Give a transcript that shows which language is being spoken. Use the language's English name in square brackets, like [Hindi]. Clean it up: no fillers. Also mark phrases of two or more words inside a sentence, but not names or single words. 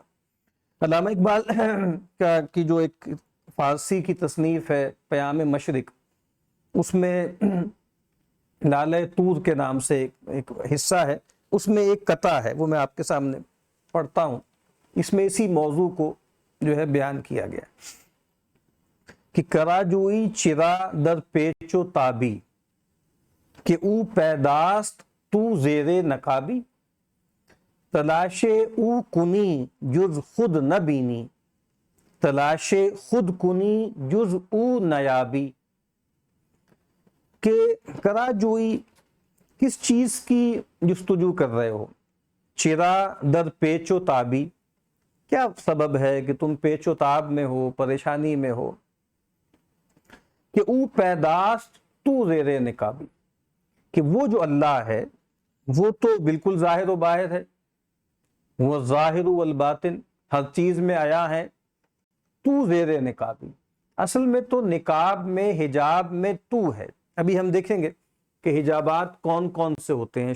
[Urdu] علامہ اقبال کی جو ایک فارسی کی تصنیف ہے پیام مشرق، اس میں لالہ طور کے نام سے ایک حصہ ہے، اس میں ایک قطعہ ہے، وہ میں آپ کے سامنے پڑھتا ہوں۔ اس میں اسی موضوع کو جو ہے بیان کیا گیا کہ [Persian] کراجوئی چرا در پیچ و تابی، کہ او پیداست تو زیر نقابی، تلاش او کنی جز خود نہ بینی، تلاش خود کنی جز او نیابی، [Urdu] کہ کراجوئی کس چیز کی جستجو کر رہے ہو، [Persian] چرا در پیچ و تابی، [Urdu] کیا سبب ہے کہ تم پیچ و تاب میں ہو، پریشانی میں ہو، کہ [Persian] او پیداست تو زیر نقابی، [Urdu] کہ وہ جو اللہ ہے وہ تو بالکل ظاہر و باہر ہے، وہ ظاہر والباطن، ہر چیز میں آیا ہے، [Persian] تو زیر نقابی، [Urdu] اصل میں تو نقاب میں، حجاب میں تو ہے۔ ابھی ہم دیکھیں گے کہ حجابات کون کون سے ہوتے ہیں۔